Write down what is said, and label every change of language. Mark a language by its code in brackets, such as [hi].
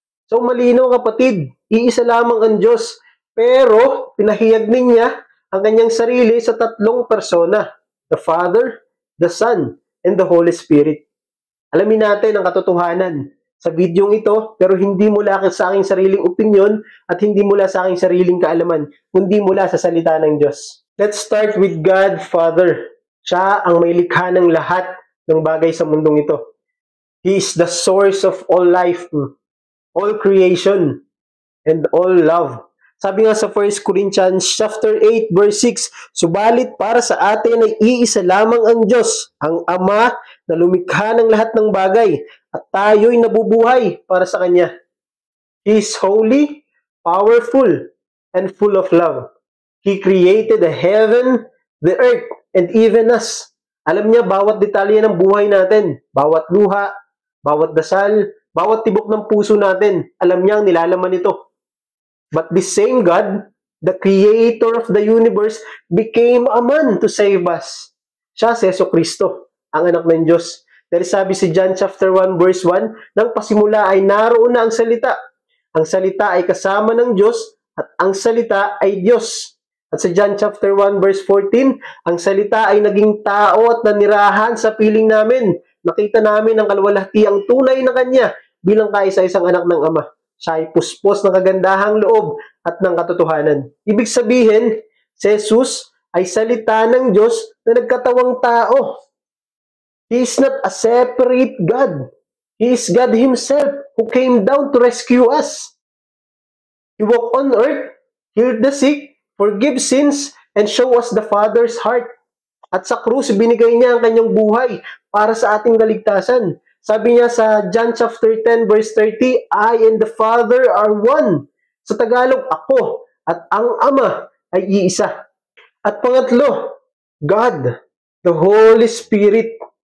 [tl] So malinaw kapatid, iisa lamang ang Diyos. Pero pinahiyag niya ang kanyang sarili sa tatlong persona, the Father, the Son, and the Holy Spirit. Alamin natin ang katotohanan sa videong ito, pero hindi mula sa aking sariling opinyon at hindi mula sa aking sariling kaalaman, kundi mula sa salita ng Diyos. [en] Let's start with God, Father. [tl] Siya ang may likha ng lahat ng bagay sa mundong ito. [en] He is the source of all life, all creation, and all love. [tl] Sabi nga sa 1 Corinthians chapter 8 verse 6, Subalit para sa atin ay iisa lamang ang Diyos, ang Ama na lumikha ng lahat ng bagay, at tayo'y nabubuhay para sa Kanya. [en] He is holy, powerful, and full of love. He created the heaven, the earth, and even us. [tl] Alam niya bawat detalye ng buhay natin, bawat luha, bawat dasal, bawat tibok ng puso natin. Alam niya ang nilalaman nito. [en] But this same God, the creator of the universe, became a man to save us. [tl] Siya si Jesucristo, ang anak ng Diyos. Dahil sabi si John chapter 1 verse 1, nang pasimula ay naroon na ang salita. Ang salita ay kasama ng Diyos at ang salita ay Diyos. At sa John chapter 1 verse 14, ang salita ay naging tao at nanirahan sa piling namin. Nakita namin ang kaluwalhatiang tunay na Kanya bilang kaisa-isang anak ng Ama. Siya ay puspos ng kagandahang loob at ng katotohanan. Ibig sabihin, si Jesus ay salita ng Diyos na nagkatawang tao. [en] He is not a separate God. He is God Himself who came down to rescue us. He walked on earth, healed the sick, forgive sins, and show us the Father's heart. [tl] At sa krus, binigay niya ang kanyang buhay para sa ating kaligtasan. Sabi niya sa John chapter 10 verse 30, [en] I and the Father are one. [tl] Sa Tagalog, ako at ang Ama ay iisa. At pangatlo, God, the Holy Spirit.